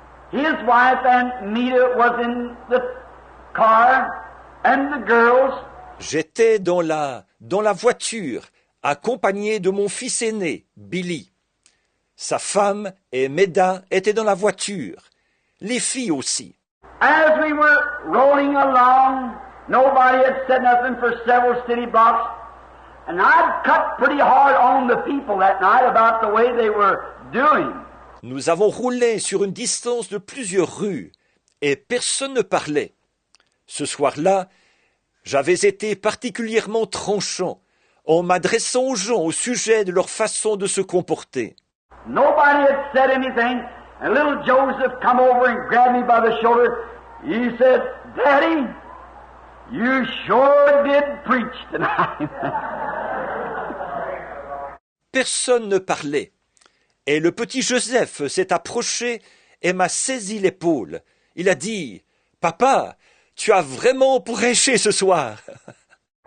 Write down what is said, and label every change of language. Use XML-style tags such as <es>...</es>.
<en>His wife and Mita was in the car, and the girls.</en> <fr>J'étais dans la voiture, accompagné de mon fils aîné, Billy. Sa femme et Meda étaient dans la voiture, les filles aussi.</fr> <en>As we were rolling along, nobody had said nothing for several city blocks, and I'd cut pretty hard on the people that night about the way they were doing.</en> <fr>Nous avons roulé sur une distance de plusieurs rues, et personne ne parlait. Ce soir-là, j'avais été particulièrement tranchant en m'adressant aux gens au sujet de leur façon de se comporter.</fr> <en>Nobody had said anything, and little Joseph come over and grabbed me by the shoulder. He said, "Daddy, you sure did preach tonight."</en> <fr>Personne ne parlait. Et le petit Joseph s'est approché et m'a saisi l'épaule. Il a dit, « Papa, tu as vraiment prêché ce soir. »</fr>